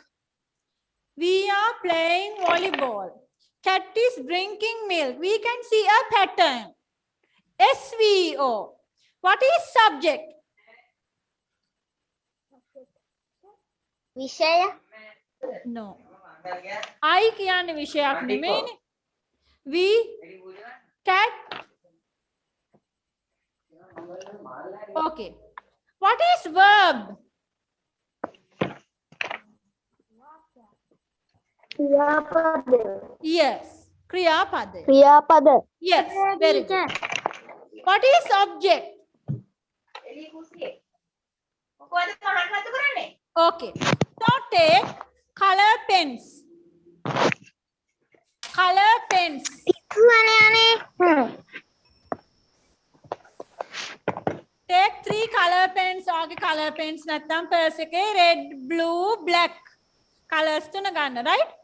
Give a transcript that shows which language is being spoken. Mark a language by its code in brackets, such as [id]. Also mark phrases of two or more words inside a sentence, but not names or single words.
[en] We are playing volleyball. Cat is drinking milk. We can see a pattern. SVO. What is subject? [si] Vishaya. [en] No. I [si] කියන්නේ විෂයක් නෙමෙයිනේ. [en] We cat. Okay. What is verb? [si] ක්‍රියාපද. [en] Yes. Kriyapada. [si] Kriyapada. [en] Yes. Very good. What is object? Okay. So take color pens. Color pens. Take 3 color pens. Okay, color pens. නැත්නම් purse එකේ red, blue, black colors [si] තුන ගන්න, [en] right?